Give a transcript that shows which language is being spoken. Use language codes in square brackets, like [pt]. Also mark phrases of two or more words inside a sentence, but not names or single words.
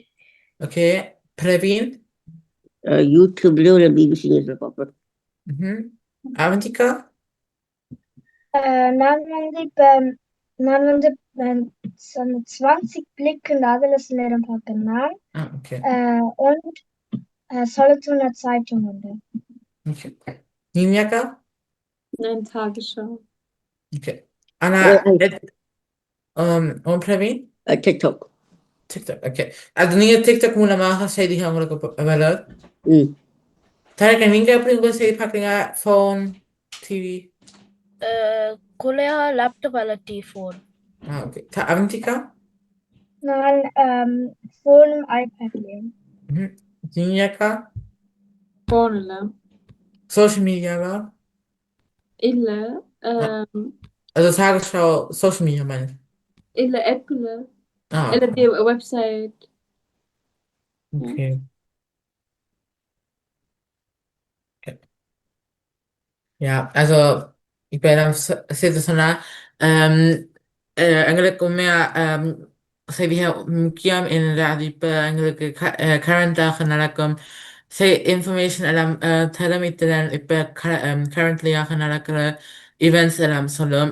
[ta] ஓகே. பிரவீன்? யூடியூப்லேயும் ஒரு பிபிசி நியூஸில் பார்ப்பேன். அவந்திகா? நான் வந்து 20 Blick அதுல சில நேரம் பார்க்கிறேன். [en] Okay. [de] Und Solothurner Zeitung உண்டு. [en] Okay. Ninjaka? [de] Nein, Tagesschau. Okay. Anna, und Praveen? TikTok. TikTok, [ta] okay. அது நீங்க TikTok மூலமாக செய்திகள் உங்களுக்கு வரும். தரக்க நீங்க எப்படி உங்க செய்தி பார்க்குறீங்க? [en] phone, TV? [ta] குலையா லேப்டாப் அல்ல ஃபோன். ஓகே. அவந்திகா? நான் ஃபோனும் ஐபேட்லயும். ஜினியாக்கா? ஃபோன்ல. [en] social mediaவா? [ta] இல்ல. [de] Also Tagesschau, [en] Social Media [de] meine ich. [ta] இல்ல ஆப்ல. இல்ல [de] die Website. [en] Okay. [de] Ja, also [ta] இப்ப நான் சேர்த்து சொன்னா எங்களுக்கு உண்மையா செய்திகள் முக்கியம் என்னது அது இப்ப எங்களுக்கு கரண்டாக நடக்கும் இன்ஃபர்மேஷன் எல்லாம் தலைமைத்துடன் இப்ப கரண்ட்லியாக நடக்கிற ஈவெண்ட்ஸ் எல்லாம் சொல்லும்.